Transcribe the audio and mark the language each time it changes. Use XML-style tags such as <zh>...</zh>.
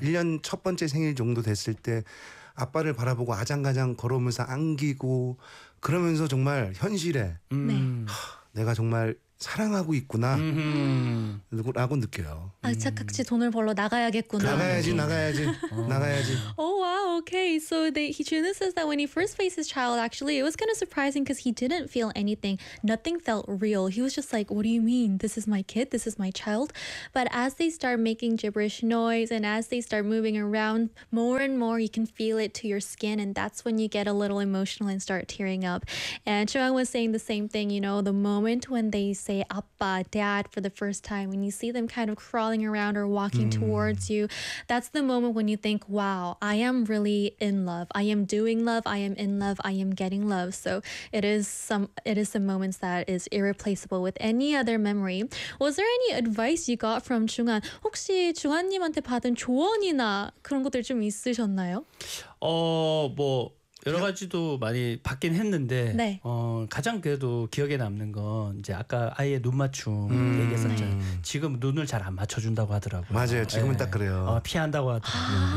<ko>1년 첫 번째 생일 정도 됐을 때 아빠를 바라보고 아장가장 걸어오면서 안기고 그러면서 정말 현실에 내가 정말 사랑하고 있구나 라고 느껴요. 착각치 돈을 벌러 나가야겠구나. 나가야지.</ko> <en>Oh wow, okay. So Junu says that when he first faced his child, actually, it was kind of surprising because he didn't feel anything. Nothing felt real. He was just like, what do you mean? This is my kid? This is my child? But as they start making gibberish noise and as they start moving around more and more, you can feel it to your skin and that's when you get a little emotional and start tearing up. And Chuang was saying the same thing, you know, the moment when they say 아빠, dad for the first time, when you see them kind of crawling around or walking towards you, that's the moment when you think, wow, I am really in love. I am doing love. I am in love. I am getting love. So it is some moments that is irreplaceable with any other memory. Was there any advice you got from Chungan?</en> <ko>혹시 Chungan님한테 받은 조언이나 그런 것들 좀 있으셨나요? 뭐 여러 가지도 많이 받긴 했는데 네. 가장 그래도 기억에 남는 건 이제 아까 아이의 눈 맞춤 얘기했었잖아요. 네. 지금 눈을 잘 안 맞춰준다고 하더라고요. 맞아요. 지금은 네. 딱 그래요. 피한다고 하더라고요.</ko>